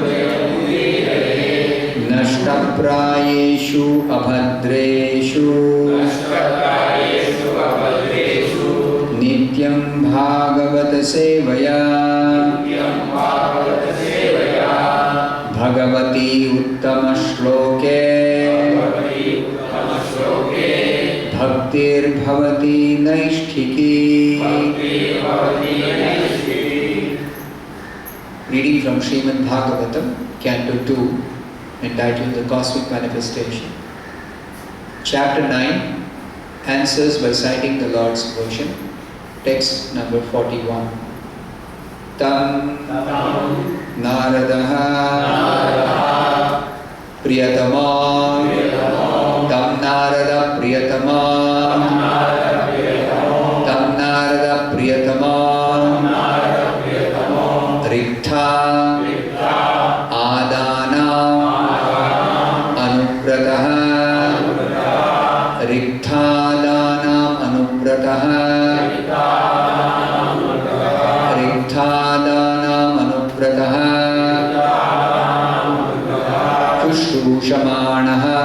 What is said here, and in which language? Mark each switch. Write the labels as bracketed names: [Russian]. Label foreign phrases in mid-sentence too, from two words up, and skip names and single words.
[Sanskrit] नष्टप्रायेषु अभद्रेषु नित्यं भागवत सेवया भगवति उत्तम श्लोके भक्तिर् भवति नैष्ठिकी. [English] Reading from Srimad Bhagavatam, Canto 2, entitled The Cosmic Manifestation. Chapter 9, answers by citing the Lord's version. Text number 41. [Sanskrit] तं नारदः प्रियतमो तं नारद प्रियतमो तं नारद प्रियतमो रिक्थ-आदानाम् अनुव्रतः रिक्थ-आदानाम् अनुव्रतः riktha-ādānām anuvrataḥ रिक्थ-आदानाम् अनुव्रतः शुश्रूषमाणः